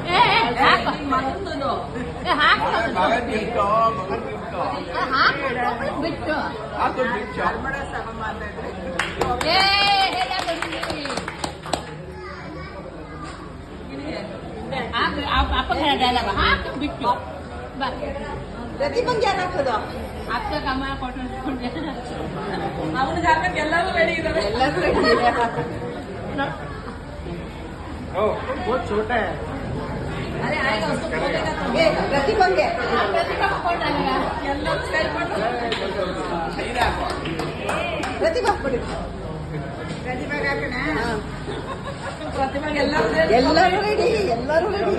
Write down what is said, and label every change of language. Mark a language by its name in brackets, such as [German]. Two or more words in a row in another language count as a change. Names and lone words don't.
[Kannada] ಬಿಟ್ಟು ಅಪ್ಪ ಬಿಟ್ಟು ಪ್ರತಿಭಂಗೆ ಯಾರು ಹಾಕೋದು? ಅಕ್ಕ ಕಮ್ಮ ಕೊಟ್ಟು ಅವನಿಗೆ ಹಾಕಕ್ಕೆ ಎಲ್ಲರೂ ರೆಡಿ ಇದ್ದಾರೆ. ಎಲ್ಲರೂ ರೆಡಿ ಇದೆ. [Hindi] छोटा है. अरे आएगा उसको बोलेगा तो ये प्रतिभंगे प्रतिभा को कौन डालेगा? [Kannada] प्रतिभा ಕೊಡಿ. प्रतिभा ಹಾಕೋಣ. ಪ್ರತಿಭಾಗೆ ಎಲ್ಲರೂ ರೆಡಿ. ಎಲ್ಲರೂ ರೆಡಿ.